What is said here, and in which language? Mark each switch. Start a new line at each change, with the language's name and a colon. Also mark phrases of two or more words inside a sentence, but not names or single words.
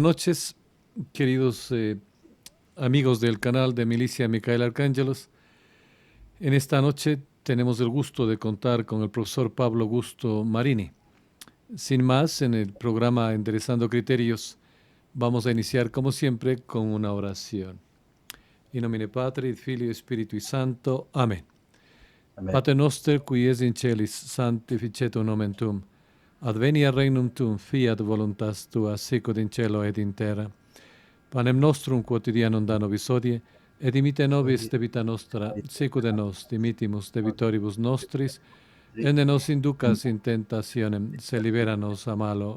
Spanish: buenas noches, queridos amigos del canal de Milicia Micael Arcángelos. En esta noche tenemos el gusto de contar con el profesor Pablo Gusto Marini. Sin más, en el programa Enderezando Criterios vamos a iniciar como siempre con una oración.
Latin: In nomine Patri, et Filii, et Spiritui Sancto.
Spanish: Amén. amén.
Latin: Pater noster, qui es in celis, sanctificetur nomen tuum. Adveniat regnum tuum, fiat voluntas tua, sicut in cielo et in terra. Panem nostrum quotidianum da nobis hodie, et dimite nobis debita nostra, sicut et nos dimitimus debitoribus nostris, et ne nos inducas in tentationem, se libera nos a malo.